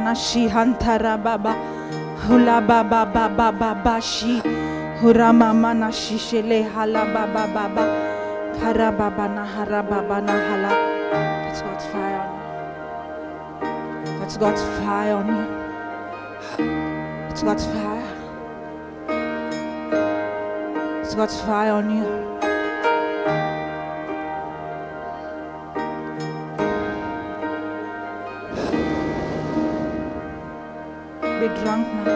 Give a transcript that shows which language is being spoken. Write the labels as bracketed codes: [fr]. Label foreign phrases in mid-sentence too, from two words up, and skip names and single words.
[en] nashi hantara baba hula baba baba shi hura mama nashi shele hala baba hara baba na hala. That's God's fire on you. That's God's fire on you. It's God's fire. It's God's fire on you. Be drunk now.